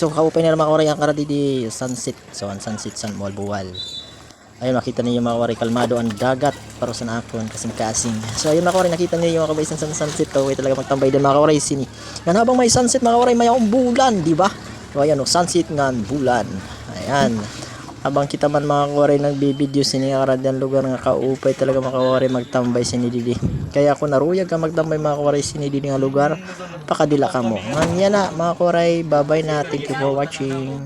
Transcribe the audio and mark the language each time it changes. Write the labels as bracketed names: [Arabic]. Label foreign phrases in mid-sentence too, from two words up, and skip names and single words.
[Waray] So kaupay nila mga kawaray ang karadi di sunset. So ang sunset san Mualbuwal. Ayun makita niyo mga kawaray kalmado ang dagat para sa nakon kasing-kasing. So ayun mga kawaray nakita niyo yung mga kabaysan sa sunset to. Way talaga magtambay din mga kawaray sini. Ngan habang may sunset mga kawaray may akong bulan, di ba? So ayan oh, sunset ngan bulan. Ayan. Habang kita man mga kawaray nagbi-video sini karadian lugar nga kaupay talaga mga kawaray magtambay sini didi. Kaya ako naruyag ka magtambay mga kawaray sini didi nga lugar pakadila ka mo. Ngan yan na mga kawaray, [English] bye-bye [Waray] na. [English] Thank you for watching.